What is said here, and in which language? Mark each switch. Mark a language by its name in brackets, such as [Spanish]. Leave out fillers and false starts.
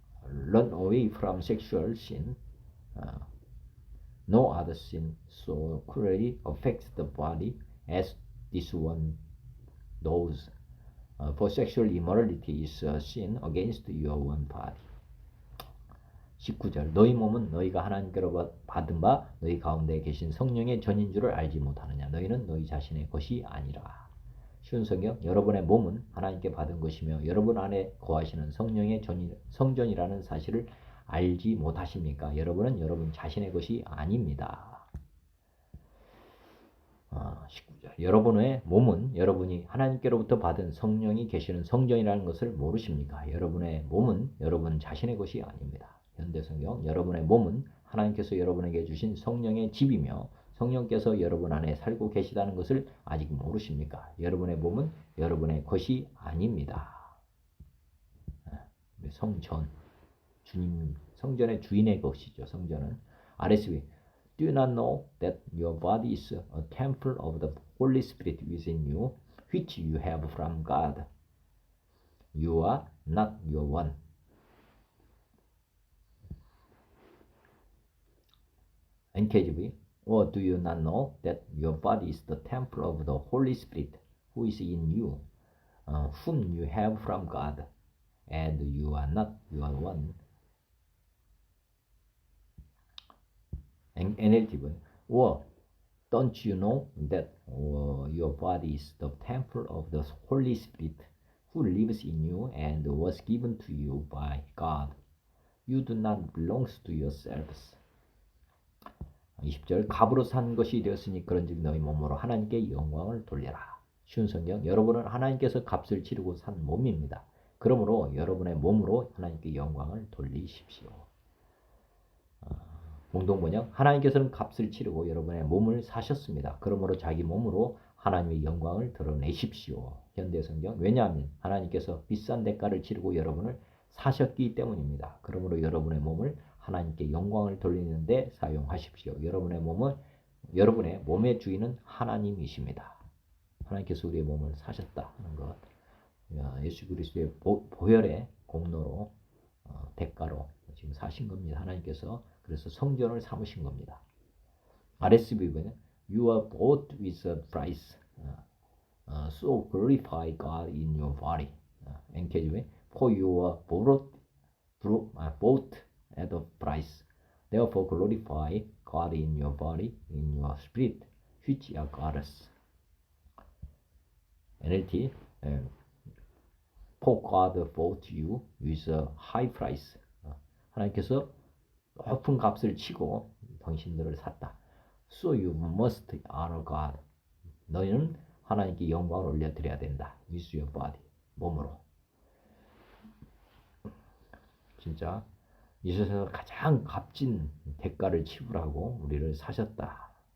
[English] Run away from sexual sin. No other sin so cruelly affects the body as this one does. For sexual immorality is a sin against your own body. [Korean] 19절 너희 몸은 너희가 하나님께로 받은 바 너희 가운데 계신 성령의 전인 줄을 알지 못하느냐. 너희는 너희 자신의 것이 아니라. 쉬운 성경 여러분의 몸은 하나님께 받은 것이며 여러분 안에 거하시는 성령의 성전이라는 사실을 알지 못하십니까? 여러분은 여러분 자신의 것이 아닙니다. 19절 여러분의 몸은 여러분이 하나님께로부터 받은 성령이 계시는 성전이라는 것을 모르십니까? 여러분의 몸은 여러분 자신의 것이 아닙니다. 현대성경 여러분의 몸은 하나님께서 여러분에게 주신 성령의 집이며 성령께서 여러분 안에 살고 계시다는 것을 아직 모르십니까? 여러분의 몸은 여러분의 것이 아닙니다. 성전, 주님, 성전의 주인의 것이죠. 성전은 [English] RSV Do you not know that your body is a temple of the Holy Spirit within you, which you have from God? You are not your own. NKJV Or do you not know that your body is the temple of the Holy Spirit who is in you, whom you have from God, and you are not your own? NLT Or don't you know that your body is the temple of the Holy Spirit who lives in you and was given to you by God? You do not belong to yourselves. [Korean] 20절 값으로 산 것이 되었으니 그런즉 너희 몸으로 하나님께 영광을 돌려라. 쉬운 성경 여러분은 하나님께서 값을 치르고 산 몸입니다. 그러므로 여러분의 몸으로 하나님께 영광을 돌리십시오. 공동번역 하나님께서는 값을 치르고 여러분의 몸을 사셨습니다. 그러므로 자기 몸으로 하나님의 영광을 드러내십시오. 현대성경 왜냐하면 하나님께서 비싼 대가를 치르고 여러분을 사셨기 때문입니다. 그러므로 여러분의 몸을 하나님께 영광을 돌리는데 사용하십시오. 여러분의 몸의 주인은 하나님이십니다. 하나님께서 우리의 몸을 사셨다 하는 것. 예수 그리스도의 보혈의 공로로 대가로 지금 사신 겁니다. 하나님께서 그래서 성전을 삼으신 겁니다. [English] RSV는 You are bought with a price, so glorify God in your body. NKJV For you are bought at a price. Therefore glorify God in your body, in your spirit, which are God's. NLT For God bought you with a high price. [Korean] 하나님께서 높은 값을 치고 당신들을 샀다. [English] So you must honor God. [Korean] 너희는 하나님께 영광을 올려드려야 된다. [English] With your body. [Korean] 몸으로. 진짜 이 세상에서 가장 값진 대가를 지불하고 우리를 사셨다.